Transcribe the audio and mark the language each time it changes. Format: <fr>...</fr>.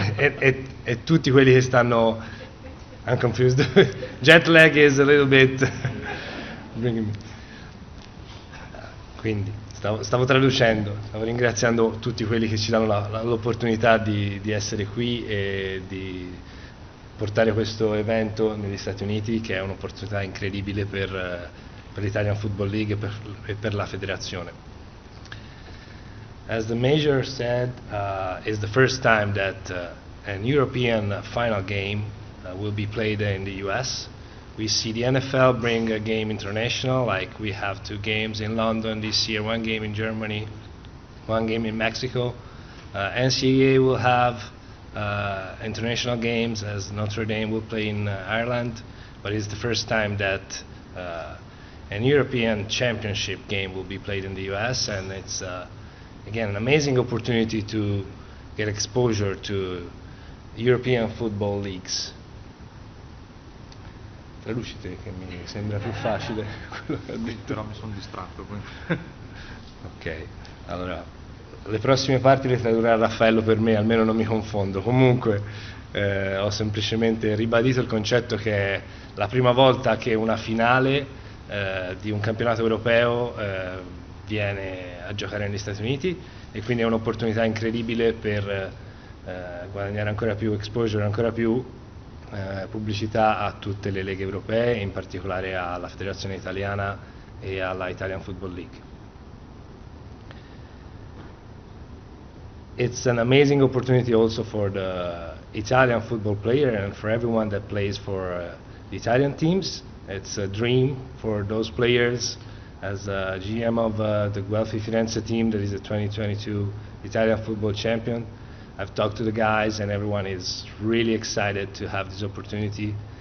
<it>e tutti quelli che stanno.</it> <en>I'm confused. Jet lag is a little bit bringing me.</en> <it>Quindi stavo traducendo, stavo ringraziando tutti quelli che ci danno l'opportunità di essere qui e di portare questo evento negli Stati Uniti, che è un'opportunità incredibile per l'Italian Football League e per la federazione.</it> <en>As the Mayor said, it's the first time that an European final game will be played in the US. We see the NFL bring a game international, like we have 2 games in London this year, 1 game in Germany, 1 game in Mexico. NCAA will have international games, as Notre Dame will play in Ireland, but it's the first time that an European championship game will be played in the US, and it's again an amazing opportunity to get exposure to European football leagues.</en> <it>Traducite, che mi sembra più facile quello che ha detto. Però mi sono distratto. Ok, allora le prossime parti le tradurrà Raffaello per me, almeno non mi confondo. Comunque ho semplicemente ribadito il concetto che è la prima volta che una finale di un campionato europeo viene a giocare negli Stati Uniti, e quindi è un'opportunità incredibile per guadagnare ancora più exposure, ancora più pubblicità a tutte le leghe europee, in particolare alla Federazione Italiana e alla Italian Football League.</it> <en>It's an amazing opportunity also for the Italian football player and for everyone that plays for the Italian teams. It's a dream for those players. As GM of the 𝗦𝗽Ce team, that is the 2022 Italian football champion, I've talked to the guys and everyone is really excited to have this opportunity.</en>